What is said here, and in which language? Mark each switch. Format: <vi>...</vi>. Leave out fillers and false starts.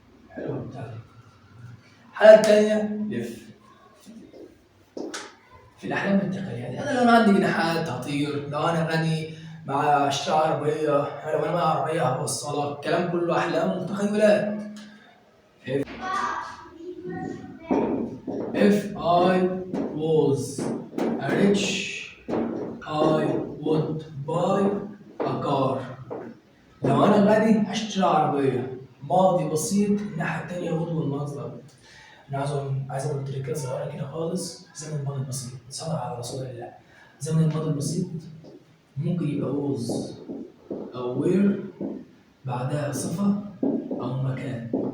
<ar>حلو بتاعتي. الحالة التانية اف في الأحلام والتخيلات. أنا لو أنا عندي جناحات هطير، لو أنا غني مع اشتري عربية، لو أنا معايا عربية هوصلك، الكلام كله أحلام وتخيلات.</ar> <en>If I was rich, I would buy a car.</en> <ar>لو أنا غني هشتري عربية. ماضي بسيط الناحية التانية would والمصدر. أنا عايز أقول تريكات صغيرة كده خالص. زمن الماضي البسيط صلى على رسول الله. زمن الماضي البسيط ممكن يبقى was أو where بعدها صفة أو مكان.</ar>